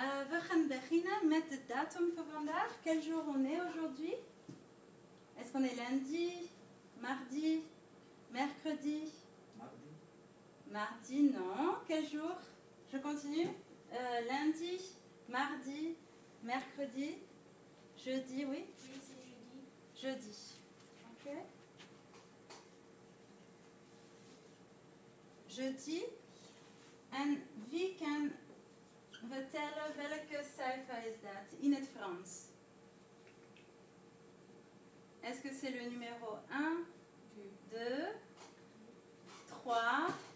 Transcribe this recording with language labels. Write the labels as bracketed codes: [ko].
[nl] We gaan beginnen met de datum voor vandaag. [fr] Quel jour on est aujourd'hui? Est-ce qu'on est lundi, mardi, mercredi? Mardi. Mardi, non. Quel jour? Je continue. Lundi, mardi, mercredi, jeudi, oui? Oui, c'est jeudi. Jeudi. Ok. Jeudi. [nl] En wie kan vertellen welke cijfer is dat in het Frans? [fr] Est-ce que c'est le numéro 1, 2, 3?